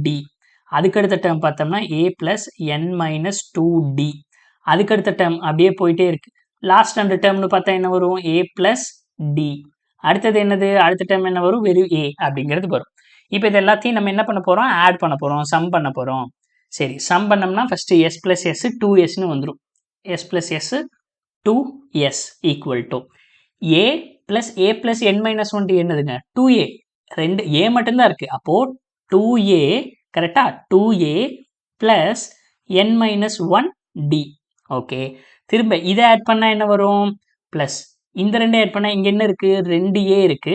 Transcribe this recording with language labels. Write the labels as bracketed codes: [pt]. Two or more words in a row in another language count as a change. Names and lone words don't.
[ta] அதுக்கடுத்த டேர்ம் பார்த்தோம்னா [en] a plus n minus 2d. [ta] அதுக்கடுத்த டேர்ம் அப்படியே போயிட்டே இருக்கு. லாஸ்ட் ரெண்டு டேர்ம்னு பார்த்தா என்ன வரும் [en] a plus d. [ta] அடுத்தது என்னது அடுத்த டேர்ம் என்ன வரும் வெறும் a அப்படிங்கிறது வரும். இப்போ இது எல்லாத்தையும் நம்ம என்ன பண்ண போறோம் ஆட் பண்ண போறோம், சம் பண்ண போறோம். சரி சம் பண்ணோம்னா [en] first s plus s [ta] 2sன்னு வந்துடும். [en] s plus s 2s equal to a plus a plus n minus 1d என்னதுங்க 2a. [ta] ரெண்டு a மட்டும்தான் இருக்கு. அப்போ 2a கரெக்டா [en] 2a plus n minus 1d. [ta] ஓகே திரும்ப இதை ஆட் பண்ணா என்ன வரும் பிளஸ் இந்த ரெண்டு ஆட் பண்ணா இங்க என்ன இருக்கு 2a இருக்கு.